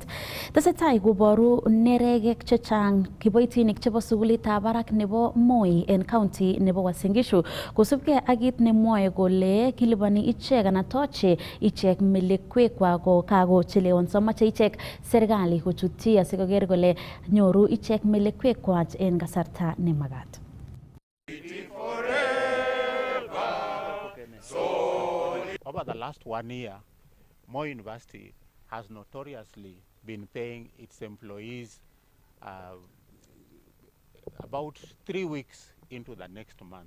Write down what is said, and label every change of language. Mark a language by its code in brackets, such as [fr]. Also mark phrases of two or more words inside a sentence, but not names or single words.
[kln] Tesetai koboru neregek chechang kiboitinik chebo sukulitab barak nebo Moi en county nebo Uasin Gishu kosubkei ak kit nemwoe kole kiliponi ichek anan toche ichek melekwekwak ko kakochelewonso moche ichek serikali kochutyi asikoker kole nyoru ichek melekwekwak en kasarta nemagat. [en] Over the last 1 year, Moi University has notoriously been paying its employees about 3 weeks into the next month.